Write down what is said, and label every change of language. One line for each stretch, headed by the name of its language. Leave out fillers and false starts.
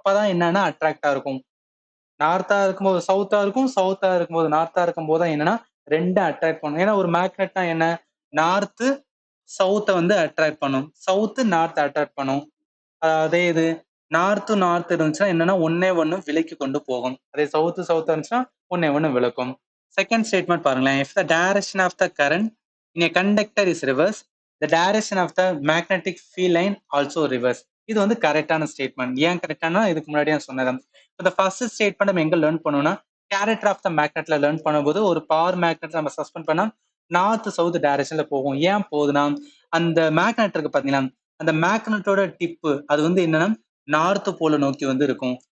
Tamil: அப்பதான் என்னன்னா அட்ராக்டா இருக்கும். நார்த்தா இருக்கும்போது சவுத்தா இருக்கும், சவுத்தா இருக்கும்போது நார்த்தா இருக்கும் போது என்னன்னா ரெண்டும் அட்ராக்ட் பண்ணும். ஏன்னா ஒரு மேக்னெட்னா என்ன நார்த்து சவுத்தை வந்து அட்ராக்ட் பண்ணும், சவுத்து நார்த் அட்ராக்ட் பண்ணும். அதே இது நார்த் இருந்துச்சுன்னா என்னன்னா ஒன்னே ஒண்ணு விலக்கி கொண்டு போகும். அதே சவுத் இருந்துச்சுன்னா ஒன்னே ஒண்ணு விளக்கும். செகண்ட் ஸ்டேட்மெண்ட் பாருங்களேன்.
English: If the direction of the current in a conductor is reverse, the direction of the magnetic field line also reverse.
Tamil: இது வந்து கரெக்டான ஸ்டேட்மெண்ட். ஏன் கரெக்டானா இதுக்கு முன்னாடி நான் சொன்னேன். இந்த ஃபர்ஸ்ட் ஸ்டேட்மெண்ட் நம்ம எங்க லேர்ன் பண்ணோம்னா கேரக்டர் ஆஃப் த மேக்னெட்ல லேர்ன் பண்ணும்போது ஒரு பவர் மேக்னெட் நம்ம சஸ்பெண்ட் பண்ணா நார்த் சவுத் டைரக்ஷன்ல போகும். ஏன் போகுதுன்னா அந்த மேக்னெட் இருக்கு பாத்தீங்கன்னா அந்த மேக்னெட்டோட டிப்பு அது வந்து என்னன்னா நார்த் போல நோக்கி வந்து இருக்கும்.